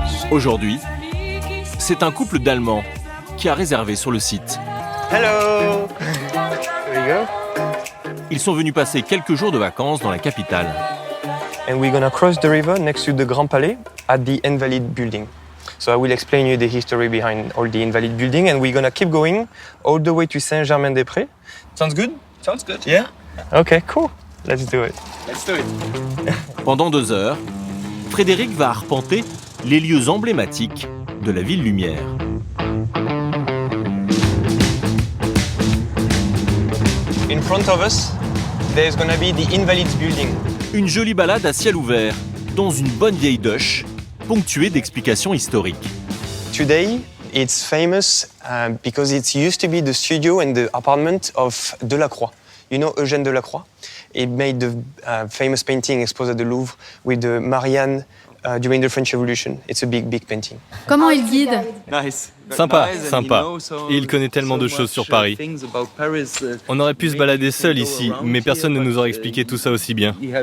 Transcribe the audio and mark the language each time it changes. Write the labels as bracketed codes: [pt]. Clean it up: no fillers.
[fr] Aujourd'hui, c'est un couple d'Allemands qui a réservé sur le site. [en] Hello! There you go. [fr] Ils sont venus passer quelques jours de vacances dans la capitale. [en] And we're gonna cross the river next to the Grand Palais at the Invalides building. So I will explain you the history behind all the Invalides building and we're gonna keep going all the way to Saint-Germain-des-Prés. Sounds good? Sounds good. Yeah? Okay, cool. Let's do it. Let's do it. [fr] Pendant 2 heures, Frédéric va arpenter les lieux emblématiques de la ville lumière. [en] In front of us, there's gonna be the Invalides building. [fr] Une jolie balade à ciel ouvert, dans une bonne vieille Dodge, ponctuée d'explications historiques. [en] Today, it's famous because it used to be the studio and the apartment of Delacroix. You know Eugène Delacroix? He made the famous painting exposed at the Louvre with the Marianne during the French Revolution. It's a big painting. [fr] Comment il guide? [en] Nice. [fr] Sympa, sympa. Et il connaît tellement de choses sur Paris. On aurait pu se balader seul ici, mais personne ne nous aurait expliqué tout ça aussi bien.